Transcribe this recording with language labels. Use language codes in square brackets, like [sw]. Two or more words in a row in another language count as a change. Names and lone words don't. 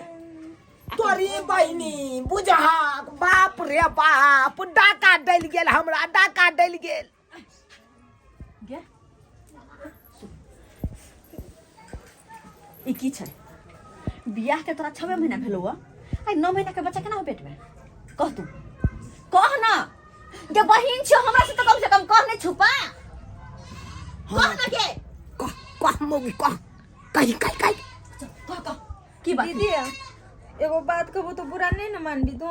[mai] तोरी बहिनी बुझा बाप रे बाप डाका डल गेल हमरा डाका डल गेल गे ई की छै बियाह के तोरा 6 महीना भेलो आ 9 महीना के बच्चा केना हो पेट में कह तू कह ना जे बहिन छ हमरा से तो कम से कम कह नहीं छुपा कह ना के कह मोगी कह कही कह की बात दीदी एगो बात कहबो तो बुरा नहीं न मानबी तो